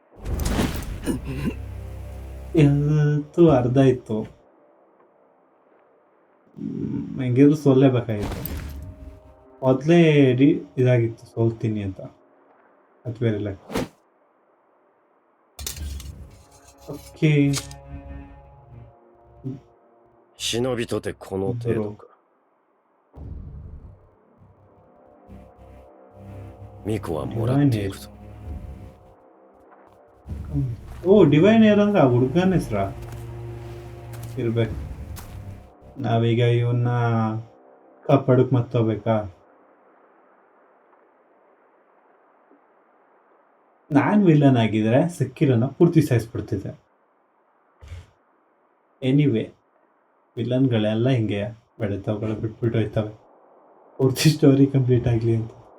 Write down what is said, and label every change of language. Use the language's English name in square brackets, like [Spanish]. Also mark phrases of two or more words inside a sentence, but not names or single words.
[Kannada] ಎಲ್ತು ಅರ್ಧ ಇತ್ತು ಹೆಂಗಿದ್ರು ಸೋಲ್ಲೇಬೇಕಾಗಿತ್ತು ಮೊದಲೇ ಇದಾಗಿತ್ತು ಸೋಲ್ತೀನಿ ಅಂತ ಅದು ಬೇರೆ ಲೆಕ್ಕ ಓಕೆ [Japanese] 忍びとてこの程度か。巫女はもらっていくぞ。 [Kannada] ಓ [English] divine heir [Kannada] ಅಂದ್ರೆ ಆ ಹುಡುಗನ ಹೆಸ್ರ ಇರ್ಬೇಕು ನಾವೀಗ ಇವನ್ನ ಕಾಪಾಡಕ್ ಮತ್ತೋಗ್ಬೇಕಾ ನಾನು ವಿಲನ್ ಆಗಿದ್ರೆ ಸಿಕ್ಕಿರೋನ ಪೂರ್ತಿ ಸಾಯಿಸ್ಬಿಡ್ತಿದ್ದೆ ಎನಿವೇ ವಿಲನ್ಗಳೆಲ್ಲ ಹಿಂಗೆ ಬೆಳಿತಾವುಗಳು ಬಿಟ್ಬಿಟ್ಟು ಹೋಯ್ತವೆ ಪೂರ್ತಿ [English] story complete [Kannada] ಆಗಲಿ ಅಂತ